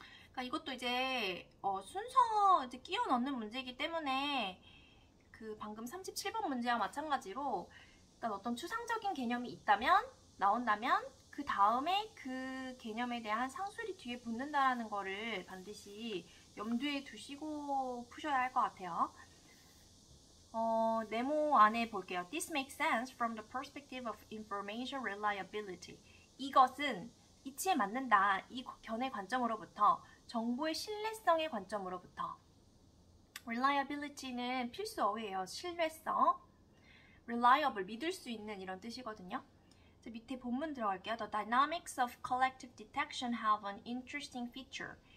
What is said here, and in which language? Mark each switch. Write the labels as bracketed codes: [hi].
[ko] 그러니까 이것도 이제 순서 이제 끼워 넣는 문제이기 때문에 그 방금 37번 문제와 마찬가지로 일단 어떤 추상적인 개념이 나온다면 그 다음에 그 개념에 대한 상술이 뒤에 붙는다라는 거를 반드시 염두에 두시고 푸셔야 할 것 같아요. 네모 안에 볼게요. [en] This makes sense from the perspective of information reliability. [ko] 이것은 이치에 맞는다. 이 견해 관점으로부터 정보의 신뢰성의 관점으로부터 reliability는 필수 어휘예요. 신뢰성. reliable, 믿을 수 있는 이런 뜻이거든요. 밑에 본문 들어갈게요. [en] The dynamics of collective detection have an interesting feature.